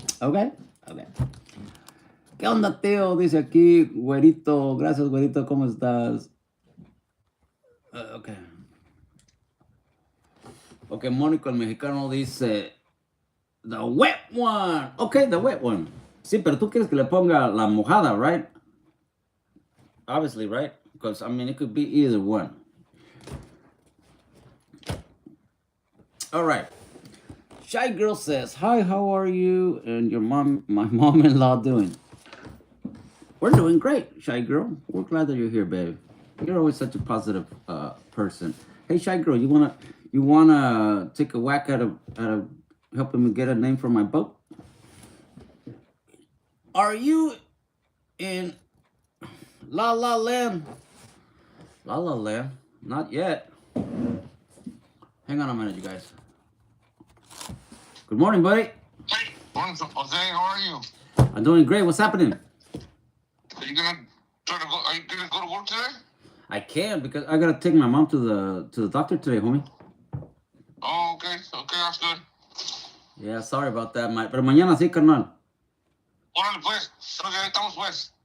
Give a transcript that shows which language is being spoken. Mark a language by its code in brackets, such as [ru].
[es] ¿Ok? Ok. ¿Qué onda, tío? Dice aquí, güerito. Gracias, güerito. ¿Cómo estás? Ok. [en] Ok, Mónico, [es] el mexicano, dice, [en] the wet one. Ok, the wet one. [es] Sí, pero tú quieres que le ponga la mojada, [en] right? Obviously, right? Because, I mean, it could be either one. All right. Shy Girl says, hi, how are you and my mom-in-law doing? We're doing great, Shy Girl. We're glad that you're here, babe. You're always such a positive person. Hey, Shy Girl, you wanna take a whack at helping me get a name for my boat? Are you in La La Land. La La Land? Not yet. Hang on a minute, you guys. Good morning, buddy. Hey, morning, Jose. How are you? I'm doing great. What's happening? Are you gonna try to go? Are you gonna go to work today? I can't because I gotta take my mom to the doctor today, homie. Oh, okay. Okay, that's good. Yeah, sorry about that, [es] pero mañana sí, carnal. Órale, pues. Creo que ahí estamos, pues.